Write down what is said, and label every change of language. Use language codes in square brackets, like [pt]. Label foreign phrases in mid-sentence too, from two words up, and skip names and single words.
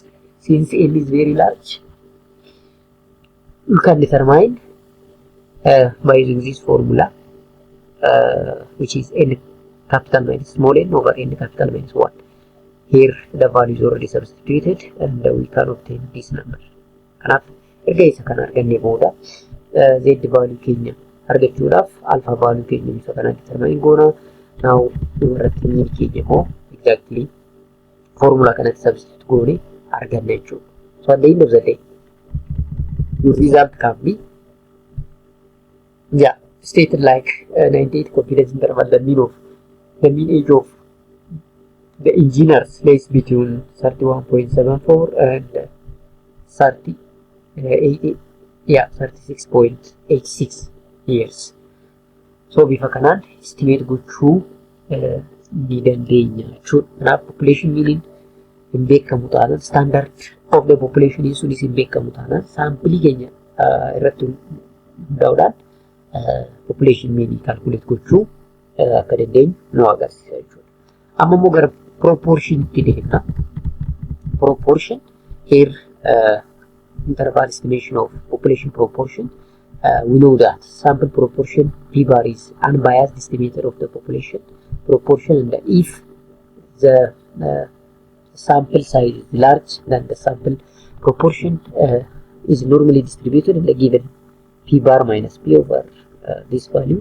[en] Since n is very large, you can determine by using this formula, which is n capital minus small n over n capital minus 1. Here the value is already substituted and we can obtain this number. [om] Kanaaf erga isa kana arganne booda [en] Z value [om] keenya argachuudhaaf [en] alpha value [om] keenya bifa kana determine goona. Now irratti mean keenya immoo exactly formula kanatti substitute goone arganna jechuudha. [en] So at the end of the day, your result can be stated like 98 confidence interval. The mean age of the engineers lays between 31.74 and 36.86 years. [om] So bifa kanaan estimate gochuu ni dandeenya jechuudha. Kanaaf [en] population meaning [om] hin beekamu taanaan [en] standard of the population [om] sunis hin beekamu taanaan saampilii keenya irratti hundaa'uudhaan [en] population meaning calculate [om] gochuu akka dandeenyu nu agarsiisa jechuudha. Amma immoo gara proportion itti deemna. [en] Proportion here interval estimation of population proportion. We know that sample proportion P bar is unbiased estimator of the population proportion, and if the sample size is large, then the sample proportion is normally distributed in the given P bar minus P over this value.